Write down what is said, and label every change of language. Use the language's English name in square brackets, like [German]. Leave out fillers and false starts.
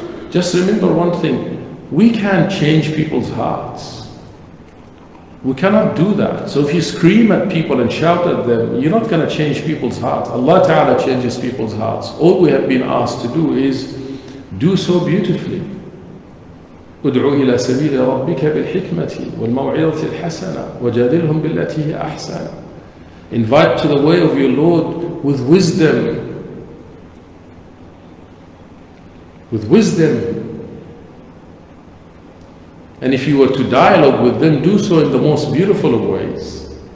[English] Just remember one thing, we can't change people's hearts. We cannot do that. So if you scream at people and shout at them, you're not going to change people's hearts. Allah Ta'ala changes people's hearts. All we have been asked to do is do so beautifully. [Arabic] ادعو إلى سبيل ربك بالحكمة والموعظة الحسنة وجادلهم بالتي هي أحسن. [English] Invite to the way of your Lord with wisdom. With wisdom. And if you were to dialogue with them, do so in the most beautiful of ways.